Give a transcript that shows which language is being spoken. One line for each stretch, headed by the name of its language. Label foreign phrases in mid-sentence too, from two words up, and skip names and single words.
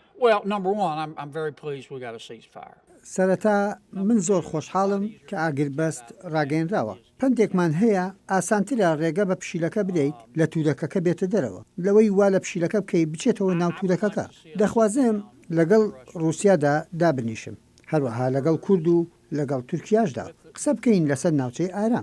English: Well, number one, I'm very pleased we got a ceasefire.
Central Kurdish: سەرەتا من زۆر خۆشحاڵم کە ئاگربەست ڕاگەیەنراوە. پندێکمان هەیە ئاسانترە ڕێگە بە پشیلەکە بدەیت لە تورەکەکە بێتە دەرەوە لەوەی وا لە پشیلەکە بکەی بچێتەوە ناو تورەکەکە. دەخوازم لەگەڵ رووسیادا دابنیشم هەروەها لەگەڵ کورد و لەگەڵ تورکیاشدا قسە بکەین لەسەر ناوچەی ئارام.